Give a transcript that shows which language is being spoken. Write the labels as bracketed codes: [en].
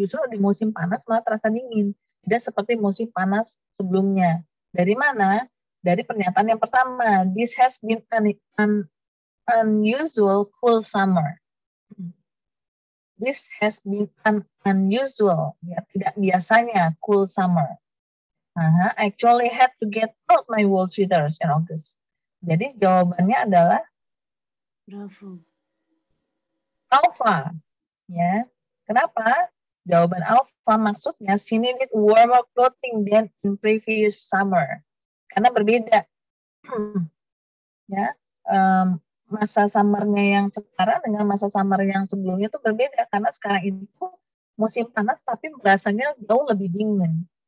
[id] Justru di musim panas malah terasa dingin. Tidak seperti musim panas sebelumnya. Dari mana? Dari pernyataan yang pertama. [en] This has been an unusual cool summer. This has been an unusual, ya, [id] tidak biasanya [en] cool summer. I actually had to get out my wool sweaters in August. [id] Jadi jawabannya adalah Alpha. Ya, kenapa? Jawaban Alpha maksudnya [en] she needed warmer clothing than in previous summer. [id] Karena berbeda. Ya, masa summernya yang sekarang dengan masa summer yang sebelumnya itu berbeda. Karena sekarang itu musim panas tapi rasanya jauh lebih dingin.